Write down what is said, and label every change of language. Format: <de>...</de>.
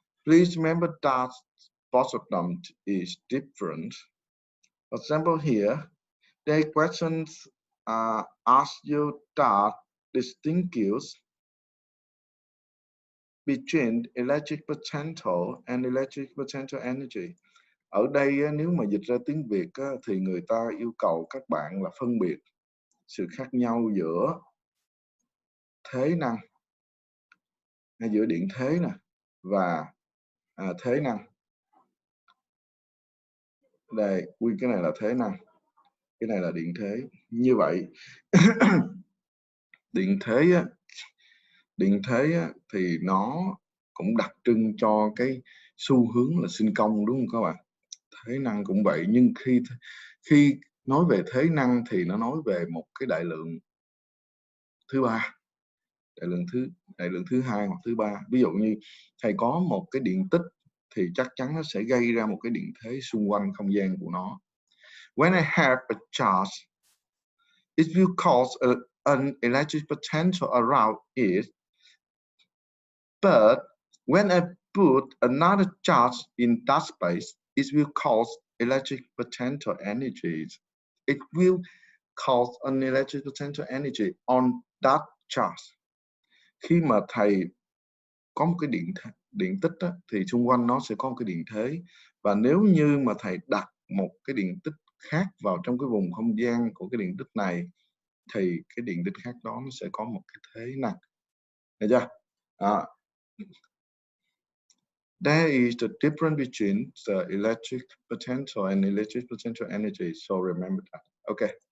<en>Please remember that both of them is different. For example, here, the questions ask you that distinguish between electric potential and electric potential energy.</en> <vi>Ở đây nếu mà dịch ra tiếng Việt thì người ta yêu cầu các bạn là phân biệt sự khác nhau giữa thế năng, hay giữa điện thế nè và thế năng. Đây, nguyên cái này là thế năng, cái này là điện thế. Như vậy điện thế thì nó cũng đặc trưng cho cái xu hướng là sinh công, đúng không các bạn? Thế năng cũng vậy, nhưng khi nói về thế năng thì nó nói về một cái đại lượng thứ ba, đại lượng thứ hai hoặc thứ ba. Ví dụ như thầy có một cái điện tích thì chắc chắn nó sẽ gây ra một cái điện thế xung quanh không gian của nó.</vi> <en>When I have a charge, it will cause an electric potential around it. But when I put another charge in that space, it will cause electric potential energy. It will cause an electric potential energy on that charge.</en> <vi>Khi mà thầy có một cái điện tích á, thì xung quanh nó sẽ có một cái điện thế, và nếu như mà thầy đặt một cái điện tích khác vào trong cái vùng không gian của cái điện tích này thì cái điện tích khác đó nó sẽ có một cái thế năng, được chưa?</vi> <en>There is the difference between the electric potential and electric potential energy, so remember that. Okay.</en>